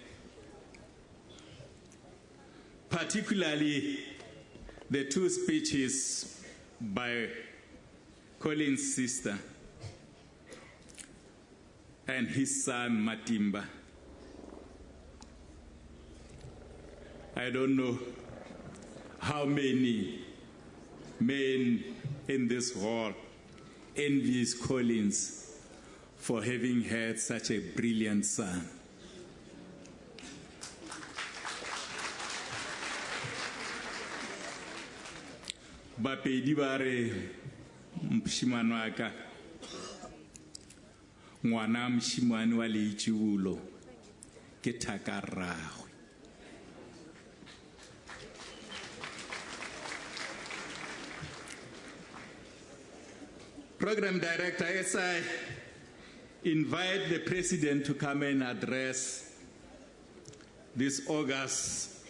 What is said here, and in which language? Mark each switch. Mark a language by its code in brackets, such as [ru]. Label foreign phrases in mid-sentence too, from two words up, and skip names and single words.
[en] particularly the two speeches by Colin's sister and his son Matimba, I don't know how many men in this hall envies Collins for having had such a brilliant son. [nso] Bapedi ba re moshimane wa ka ngwana moshimane wa leitšibulo ke thaka rragwe. [en] Program Director, as I invite the President to come and address this August